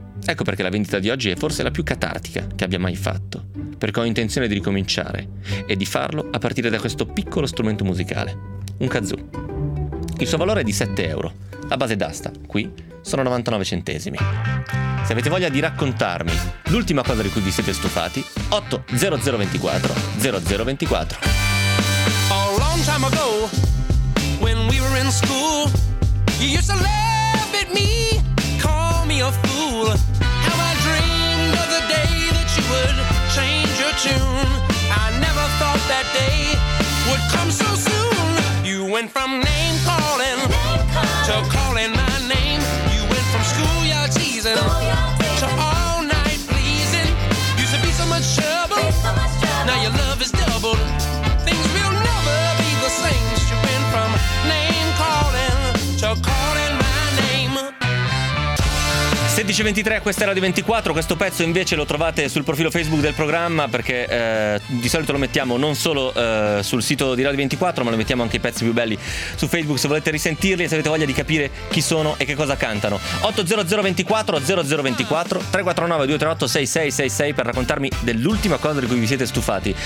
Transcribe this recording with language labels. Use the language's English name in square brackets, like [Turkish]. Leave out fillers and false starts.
[Italian] Ecco perché la vendita di oggi è forse la più catartica che abbia mai fatto, perché ho intenzione di ricominciare e di farlo a partire da questo piccolo strumento musicale, un kazoo. Il suo valore è di 7 euro, la base d'asta, qui, sono 99 centesimi. Se avete voglia di raccontarmi l'ultima cosa di cui vi siete stufati, 80024 0024. [English] A long time ago, when we were in school, you used to laugh at me, call me a fool. How I dreamed of the day that you would change your tune. I never thought that day would come so soon. You went from name calling. To calling my name. You went from schoolyard teasing. To all night pleasing. Used to be so much trouble. Now your love is doubled. Things will never be the same. You went from name calling to calling my name. [Italian] 16:23, questa era di 24. Questo pezzo invece lo trovate sul profilo Facebook del programma, perché di solito lo mettiamo non solo sul sito di Radio 24, ma lo mettiamo anche i pezzi più belli su Facebook, se volete risentirli e se avete voglia di capire chi sono e che cosa cantano. 80024 0024, 349 238 6666, per raccontarmi dell'ultima cosa di cui vi siete stufati.